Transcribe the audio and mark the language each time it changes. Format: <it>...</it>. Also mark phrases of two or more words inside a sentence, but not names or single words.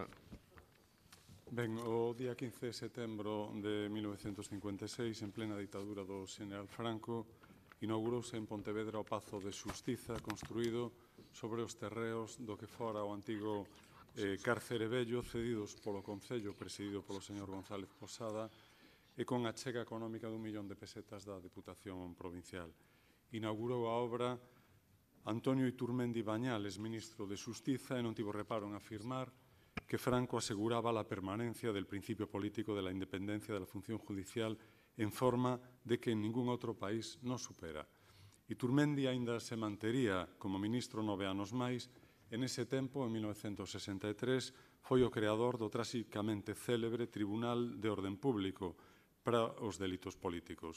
<gl>Ben, o día 15 de setembro de 1956, en plena ditadura do Xeneral Franco, inaugurouse en Pontevedra o Pazo de Xustiza, construído sobre os terreos do que fora o antigo cárcere vello, cedidos polo Concello, presidido polo señor González Posada, e con a chega económica d'1 millón de pesetas da Deputación Provincial. Inaugurou a obra Antonio Iturmendi Bañales, ministro de Xustiza, e non tivo reparo en afirmar que</gl> <es>Franco aseguraba la permanencia del principio político de la independencia de la función judicial</es> <gl>en forma de que en ningún outro país non supera. Iturmendi aínda se mantería como ministro 9 anos máis. En ese tempo, en 1963, foi o creador do tragicamente célebre Tribunal de Orden Público para os delitos políticos.</gl>